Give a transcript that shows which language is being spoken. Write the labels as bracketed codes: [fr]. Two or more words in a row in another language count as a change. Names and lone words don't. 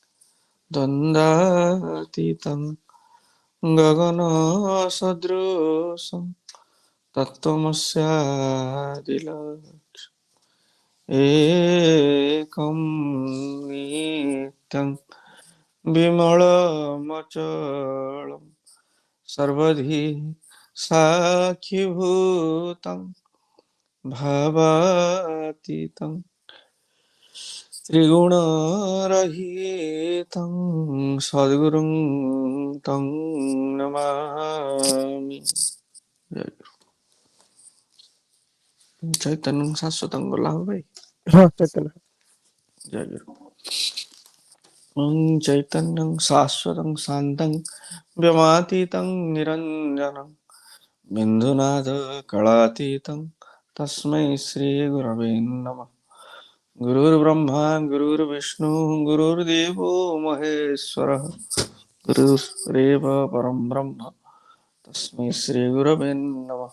[sa] ଦ୍ୱନ୍ଦାତୀତଂ ଗଗନ ସଦୃଶଂ ତତ୍ତ୍ୱମସ୍ୟାଦିଲକ୍ଷ୍ୟम् ଏକଂ ନିତ୍ୟଂ ବିମଳମଚଳଂ सर्वधि साक्षिभूतं भावातीतं त्रिगुणरहितं सद्गुरुं तं नमामि। चैतन्य शाश्वतं [hi] बोला हो भाई। [or] ହଁ ଚୈତନ୍ୟ [hi] जय गुरु। [sa] ओं चैतन्यं शाश्वतं शान्तं व्योमातीतं निरञ्जनं बिन्दुनाथ कलातीतं तस्मै श्री गुरवे नमः। गुरुर्ब्रह्मा गुरुर्विष्णु गुरुर्देवो महेश्वरः गुरुरेव परं ब्रह्म तस्मै श्री गुरवे नमः।